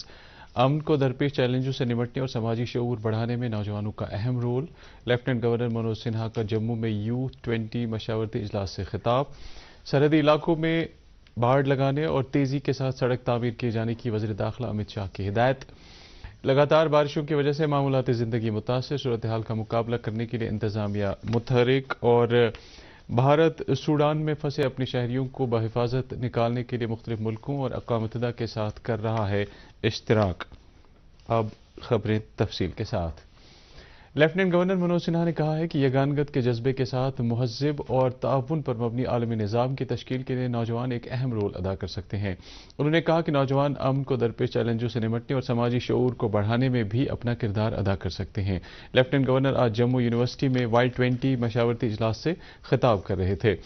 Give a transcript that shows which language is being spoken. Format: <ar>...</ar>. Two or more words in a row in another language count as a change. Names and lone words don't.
<ur>امن کو درپیش چیلنجوں سے نمٹنے اور سماجی شعور بڑھانے میں نوجوانوں کا اہم رول۔ لیفٹیننٹ گورنر منوج سنہا کا جموں میں U20 مشاورتی اجلاس سے خطاب۔ سرحدی علاقوں میں باڑ لگانے اور تیزی کے ساتھ سڑک تعمیر کیے جانے کی وزیر داخلہ امت شاہ کی ہدایت۔ لگاتار بارشوں کی وجہ سے معمولاتی زندگی متاثر، صورتحال کا مقابلہ کرنے کے لیے انتظامیہ متحرک، اور بھارت سوڈان میں پھنسے اپنے شہریوں کو بحفاظت نکالنے کے لیے مختلف ملکوں اور اقوام متحدہ کے ساتھ کر رہا ہے اشتراک۔ اب خبریں تفصیل کے ساتھ۔ لیفٹیننٹ گورنر منوج سنہا نے کہا ہے کہ یگانگت کے جذبے کے ساتھ مہذب اور تعاون پر مبنی عالمی نظام کی تشکیل کے لیے نوجوان ایک اہم رول ادا کر سکتے ہیں۔ انہوں نے کہا کہ نوجوان امن کو درپیش چیلنجوں سے نمٹنے اور سماجی شعور کو بڑھانے میں بھی اپنا کردار ادا کر سکتے ہیں۔ لیفٹیننٹ گورنر آج جموں یونیورسٹی میں Y20 مشاورتی اجلاس سے خطاب کر رہے تھے۔</ur>